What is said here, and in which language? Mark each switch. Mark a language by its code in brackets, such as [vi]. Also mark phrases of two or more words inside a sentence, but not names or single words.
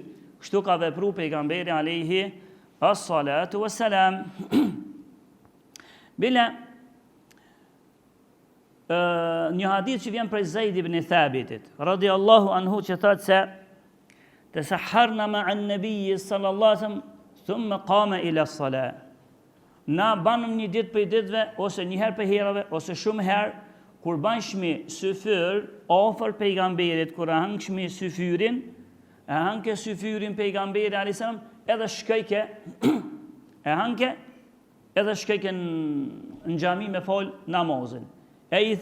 [sq] Kështu ka vepru pejgamberi [ar] عليه الصلاة والسلام. [sq] Bile, një hadith që vjen prej Zaid ibn Thabitit, [ar] رضي الله عنه, [sq] që thot se [ar] تسحرنا مع النبي صلى الله عليه وسلم ثم قام إلى الصلاة. [sq] Na banëm një ditë për ditëve, ose një herë për herave, ose shumë herë, kur banshmi syfyr ofër pejgamberit, kur e hangshmi syfyrin, e hanke syfyrin pejgamberi [ar] عليه السلام, [sq] edhe shkojke e hanke edhe shkojke në xhami me fol namazin.